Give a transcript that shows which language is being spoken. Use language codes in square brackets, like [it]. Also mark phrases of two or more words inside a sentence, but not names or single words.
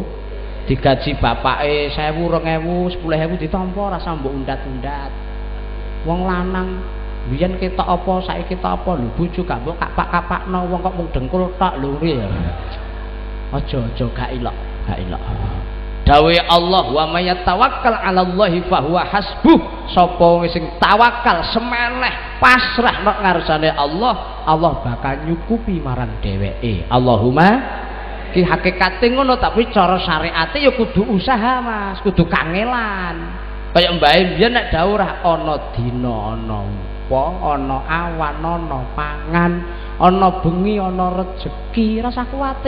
[jv] Digaji bapake 1000, 2000, 10.000 ditampa rasa mbok undat-undat. Wong lanang biyen ketok apa saiki ketok apa lho bojo gak mbok kapak-kapakno wong kok mung dengkul tok lho nggih ya. Aja gak ilok, gak ilok. [ar] Dawe Allah ومن يتوكل على الله فهو حسبه. [jv] Sapa sing tawakal semeneh pasrah nek ngarsane Allah, Allah bakal nyukupi marang dheweke. Allahumma ki hakikate ngono tapi cara syariate ya kudu usaha Mas, kudu kangelan. Kaya mbae biyen nek dawuh ana dina ana apa, ana awan, ana pangan, ana bengi, ana rejeki, rasa kuwatir.